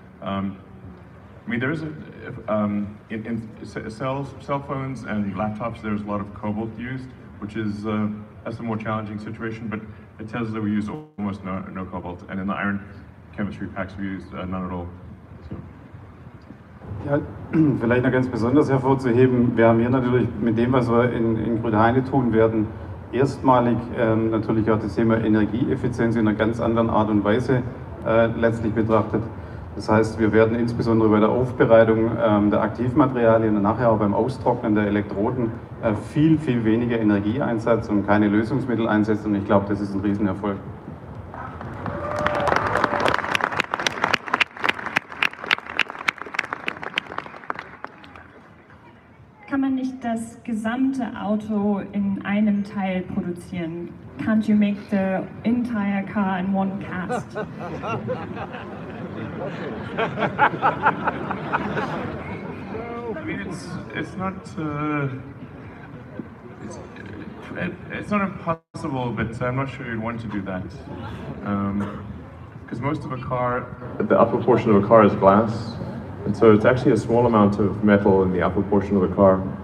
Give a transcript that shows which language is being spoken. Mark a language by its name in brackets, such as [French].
[English] I mean, there is in cell phones and laptops, there's a lot of cobalt used, which is that's a more challenging situation. But at Tesla, we use almost no cobalt, and in the iron chemistry packs, we use none at all. So. [German] Ja, vielleicht noch ganz besonders hervorzuheben, wir haben hier natürlich mit dem, was wir in Grünheide tun werden, erstmalig natürlich auch das Thema Energieeffizienz in einer ganz anderen Art und Weise letztlich betrachtet. Das heißt, wir werden insbesondere bei der Aufbereitung der Aktivmaterialien und nachher auch beim Austrocknen der Elektroden viel, viel weniger Energie einsetzen und keine Lösungsmittel einsetzen. Und ich glaube, das ist ein Riesenerfolg. Kann man nicht das gesamte Auto in einem Teil produzieren? [English] Can't you make the entire car in one cast? I mean, it's not it's not impossible, but I'm not sure you'd want to do that because most of a car, the upper portion of a car is glass, and so it's actually a small amount of metal in the upper portion of the car.